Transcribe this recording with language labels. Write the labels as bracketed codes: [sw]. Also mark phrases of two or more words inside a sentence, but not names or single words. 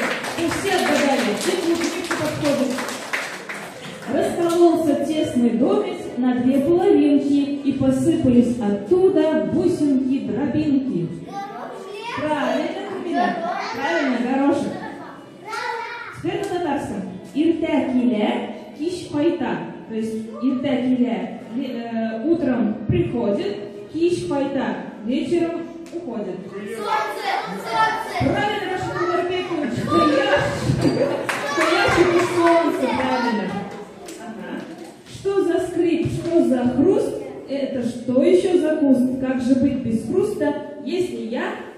[ru] И все отгадали. Все клубники подходят. Раскололся тесный домик на две половинки, и посыпались оттуда бусинки-дробинки. Правильно, Сөмбелә? Правильно, горошек. Теперь на татарском. [tt] Иртә килә, кич кайта. [ru] То есть [tt] иртә килә [ru] утром приходит, [tt] кич кайта [ru] вечером уходит. Правильно, Рашид Нурбекович. Стоящий у солнца, правильно. Ага. Что за скрип, что за хруст? Это что еще за куст? Как же быть без хруста, если я...